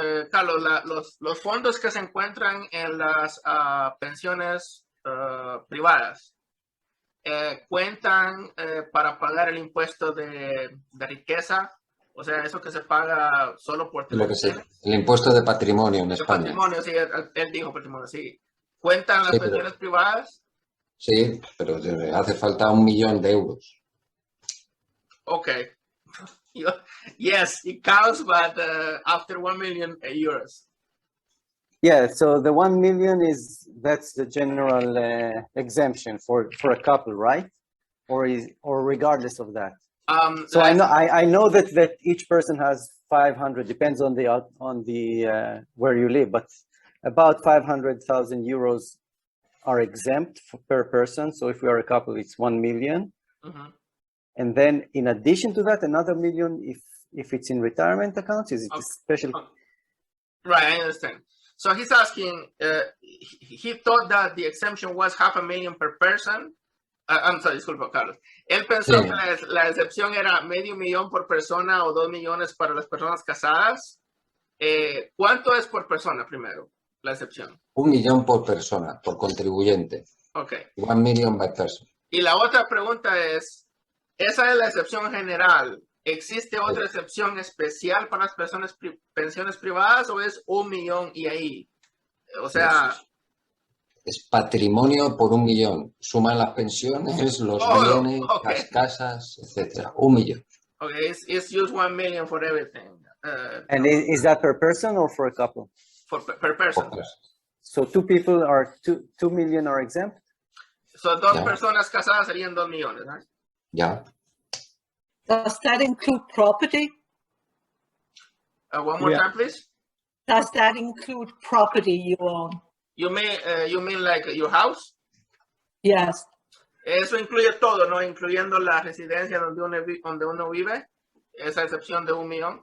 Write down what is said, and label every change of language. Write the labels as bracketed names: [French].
[Spanish] Carlos, los fondos que se encuentran en las pensiones privadas cuentan para pagar el impuesto de riqueza. O sea, eso que se paga solo por el impuesto de patrimonio en España. Patrimonio, sí, él dijo patrimonio, sí. ¿Cuentan las pensiones privadas? Sí, pero hace falta 1 millón de euros. [English] Okay. Yes, it counts, but after 1 million euros. Yeah, so the 1 million that's the general exemption for a couple, right? Or regardless of that. So I know that each person has 500, depends on the where you live, but about 500,000 euros are exempt per person. So if we are a couple, it's 1 million. And then in addition to that, another million if it's in retirement accounts? Is it Okay. special? Right, I understand. So he's asking, he thought that the exemption was $500,000 per person. I'm sorry, [Spanish] disculpa, Carlos. Él pensó Sí. que la excepción era $500,000 por persona o 2 millones para las personas casadas. ¿Cuánto es por persona primero, la excepción? 1 millón por persona, por contribuyente. [English] Ok. 1 million by person. [Spanish] Y la otra pregunta es, esa es la excepción general. ¿Existe otra excepción especial para las personas pensiones privadas o es 1 millón y ahí? O sea... Es patrimonio por 1 millón. Suman las pensiones, los bienes, las casas, etcétera. 1 millón. [English] Okay, it's just 1 million for everything. And is that per person or for a couple? Per person. So 2 people are 2 million are exempt? [Spanish] So 2 personas casadas serían 2 millones, [English] right? [Spanish] Ya. [English] Does that include property? One more time, please. Does that include property you own? You mean like your house? Yes. [Spanish] Eso incluye todo, ¿no? Incluyendo la residencia donde uno vive. Esa excepción de 1 millón.